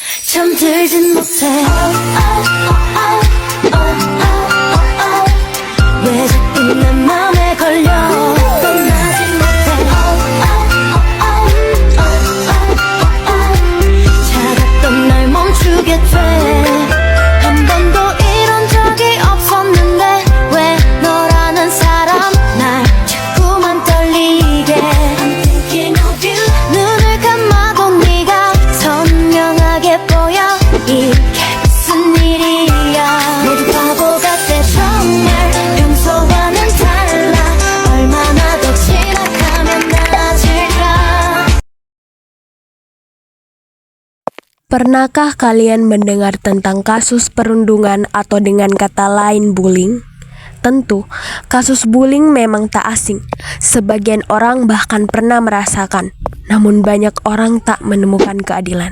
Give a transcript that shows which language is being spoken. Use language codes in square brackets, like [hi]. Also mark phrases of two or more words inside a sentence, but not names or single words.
[ko] 잠들진 못해 왜 자꾸 내 맘에 걸려 떠나지 못해 차갑던 날 멈추게 돼 한 번도 이런 적이 없었는데 왜 너라는 사람 날 자꾸만 떨리게 [en] I'm thinking of you [ko] 눈을 감아도 네가 선명하게 보여 이게 무슨 일이야 모두 바보 같아 정말 평소와는 달라 얼마나 더 지나가면 나아질까. [id] Pernahkah kalian mendengar tentang kasus perundungan atau dengan kata lain bullying? Tentu, kasus bullying memang tak asing. Sebagian orang bahkan pernah merasakan, namun banyak orang tak menemukan keadilan.